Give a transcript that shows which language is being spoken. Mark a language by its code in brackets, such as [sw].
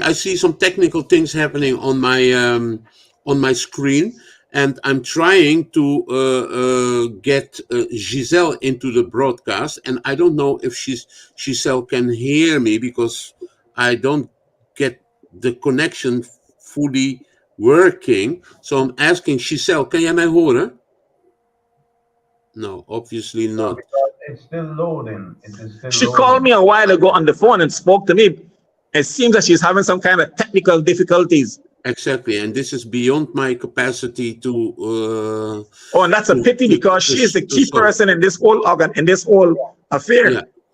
[en] I see some technical things happening on my screen, and I'm trying to get Giselle into the broadcast, and I don't know if Giselle can hear me because I don't get the connection fully working. So I'm asking Giselle, [nl] kan jij mij horen? [en] No, obviously not. It's still loading. She called me a while ago on the phone and spoke to me. It seems that she's having some kind of technical difficulties. Exactly, and this is beyond my capacity to. Oh, and that's a pity because she is the key person in this whole affair.